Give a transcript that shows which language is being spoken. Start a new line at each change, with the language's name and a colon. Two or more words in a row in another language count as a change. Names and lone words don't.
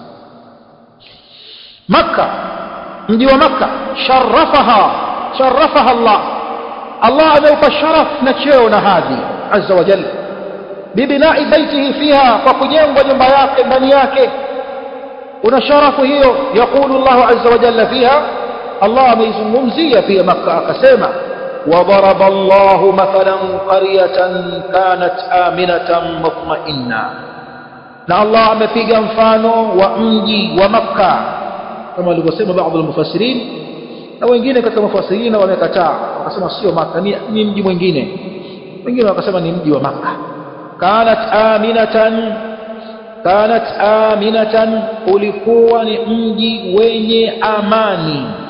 Swahili: Makkah, mji wa Makkah,
Arabic: شرفها الله
Swahili: ameupa sharaf na cheo na hadhi
Arabic: عز وجل, ببناء بيته فيها,
Swahili: kwa kujengwa nyumba yake ndani yake. Una sharafu hiyo.
Arabic: يقول الله عز وجل فيها,
Swahili: Allah ameizungumzia pia Makkah akasema,
Arabic: وضرب الله مثلا قرية كانت آمنة مطمئنة,
Swahili: na Allah amepiga mfano wa mji wa Makkah kama walivyosema baadhi ya mufassirin, na wengine katika mufassirin wamekataa, wakasema sio Makkah, ni mji mwingine. Wengine wakasema ni mji wa Makkah.
Arabic: كانت آمنة,
Swahili: ulikuwa ni mji wenye amani.